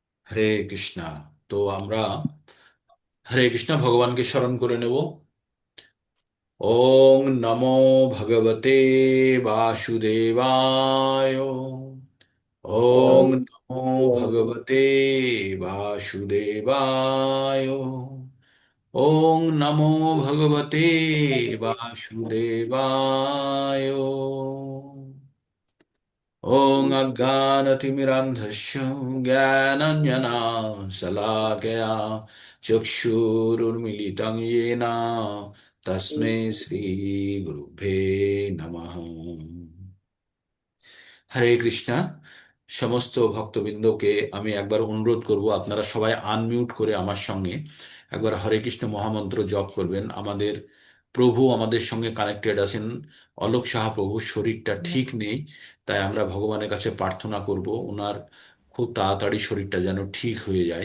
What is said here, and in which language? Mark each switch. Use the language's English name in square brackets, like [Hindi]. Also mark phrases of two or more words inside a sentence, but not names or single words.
[Bangla] হরে কৃষ্ণা। তো আমরা হরে কৃষ্ণা ভগবানকে স্মরণ করে নেব। [Sanskrit] ওং নমো ভগবতে বাসুদেবায়। ওং Om নমো ভগবতে বাসুদেবায়। ওং নমো ভগবতে বাসুদেবায়। ॐ अज्ञानतिमिरान्धस्य ज्ञानाञ्जनशलाकया चक्षुरुन्मीलितं येन तस्मै श्रीगुरुभ्ये नमः। [Bangla] হরে কৃষ্ণা। সমস্ত ভক্তবৃন্দকে আমি একবার অনুরোধ করব, আপনারা সবাই আনমিউট করে আমার সঙ্গে একবার হরে কৃষ্ণ মহামন্ত্র জপ করবেন। আমাদের প্রভু আমাদের সঙ্গে কানেক্টেড আছেন। অলোক সাহা প্রভুর শরীরটা ঠিক নেই, তাই আমরা ভগবানের কাছে প্রার্থনা করব ওনার খুব তাড়াতাড়ি শরীরটা যেন ঠিক হয়ে যায়।